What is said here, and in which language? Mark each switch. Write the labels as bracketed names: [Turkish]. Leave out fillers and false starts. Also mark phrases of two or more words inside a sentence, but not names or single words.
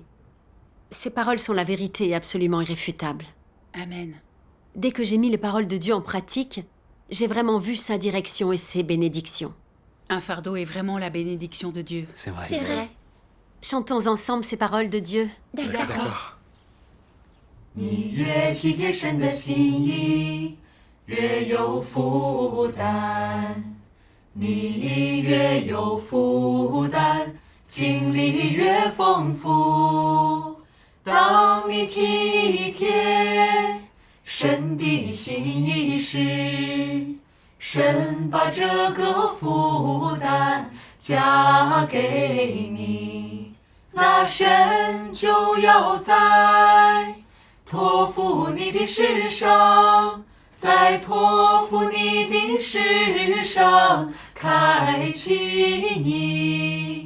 [French] Ces paroles sont la vérité absolument irréfutable. Amen. Dès que j'ai mis les paroles de Dieu en pratique, j'ai vraiment vu sa direction et ses bénédictions. Un fardeau est vraiment la bénédiction de Dieu. C'est vrai. C'est vrai. Chantons ensemble ces paroles de Dieu. D'accord. [Chinese] 你越体贴神的心意， 越有负担，你越有负担，经历越丰富。当你体贴神的心意时，神把这个负担加给你，那神就要在托付你的事上，在托付你的事上开启你。